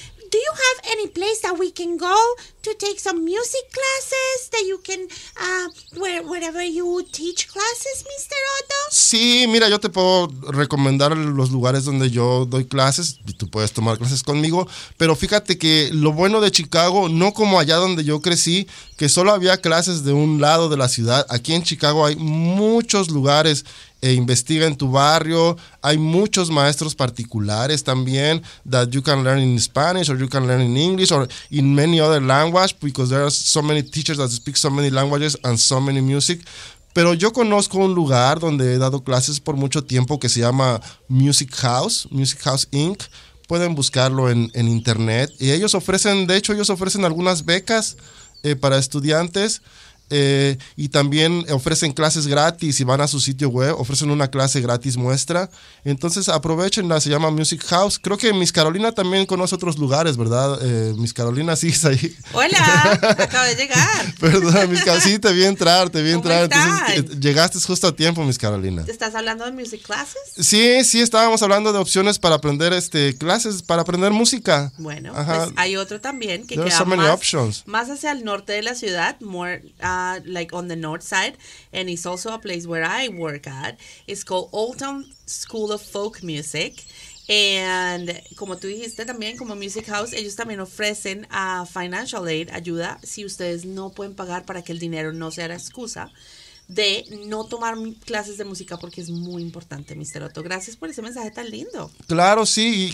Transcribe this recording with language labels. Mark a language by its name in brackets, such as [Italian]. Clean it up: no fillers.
[English] Do you have any place that we can go to take some music classes that you can, wherever you teach classes, Mr. Otto? [Spanish] Sí, mira, yo te puedo recomendar los lugares donde yo doy clases y tú puedes tomar clases conmigo. Pero fíjate que lo bueno de Chicago, no como allá donde yo crecí, que solo había clases de un lado de la ciudad. Aquí en Chicago hay muchos lugares. Investiga en tu barrio. Hay muchos maestros particulares también [English] that you can learn in Spanish or you can learn in English or in many other languages because there are so many teachers that speak so many languages and so many music. [Spanish] Pero yo conozco un lugar donde he dado clases por mucho tiempo que se llama Music House, Music House Inc. Pueden buscarlo en internet. Y ellos ofrecen, de hecho, ellos ofrecen algunas becas para estudiantes. Y también ofrecen clases gratis. Si van a su sitio web, ofrecen una clase gratis muestra. Entonces aprovechenla, se llama Music House. Creo que Miss Carolina también conoce otros lugares, ¿verdad? Miss Carolina, sí, está ahí. Hola, acabo de llegar. Perdón, Miss Carolina, sí, te vi entrar, te vi entrar. Entonces, llegaste justo a tiempo, Miss Carolina. ¿Estás hablando de [English] music classes? [Spanish] Sí, estábamos hablando de opciones para aprender clases, para aprender música. Bueno, ajá. Pues hay otro también que queda [English] so many options. [Spanish] Más hacia el norte de la ciudad, [English] more... like on the north side, and it's also a place where I work at. It's called Old Town School of Folk Music. [Spanish] And como tú dijiste también, como Music House, ellos también ofrecen [English] financial aid, [Spanish] ayuda, si ustedes no pueden pagar, para que el dinero no sea la excusa de no tomar clases de música, porque es muy importante, Mr. Otto. Gracias por ese mensaje tan lindo. Claro, sí.